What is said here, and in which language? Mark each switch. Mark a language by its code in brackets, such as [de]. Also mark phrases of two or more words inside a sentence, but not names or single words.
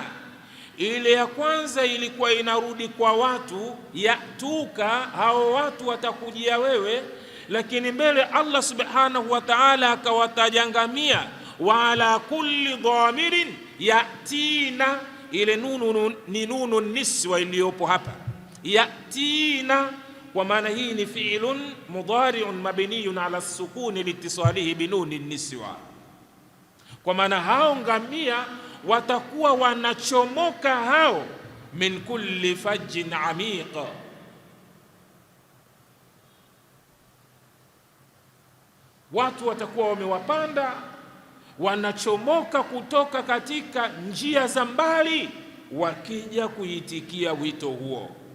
[sw] Ile ya kwanza ilikuwa inarudi kwa watu, yatuka, hao watu watakujia wewe, lakini mbele Allah Subhanahu wa Ta'ala akawatajangamia [ar] ولا كل ضامر يأتين. [sw] Ile nunu ni nunu niswa iliyopo hapa, yatina, kwa maana hii ni [ar] فعل مضارع مبني على السكون لاتصاله بنون النسوة, [sw] kwa maana hao ngamia watakuwa wanachomoka hao [ar] من كل فج عميق, [sw] watu watakuwa wamewapanda, wanachomoka kutoka katika njia za mbali, wakija kuitikia wito huo.